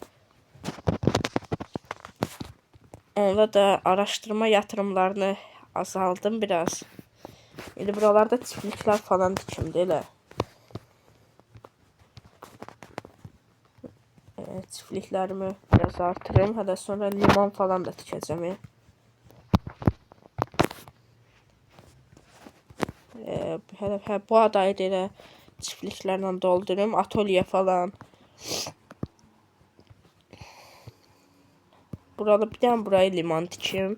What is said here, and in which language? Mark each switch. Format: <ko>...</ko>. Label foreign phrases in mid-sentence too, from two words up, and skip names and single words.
<tr>Onda da araşdırma yatırımlarını azaldım biraz.</tr> <az>İndi buralarda çiftliklər falan dikimdir elə. Çiftliklərimi biraz artırım. Hələ sonra liman falan da tikəcəm. Bu adayı da elə çiftliklərlə doldurum. Atölye falan. Burada bir tane burayı liman tikim.</az>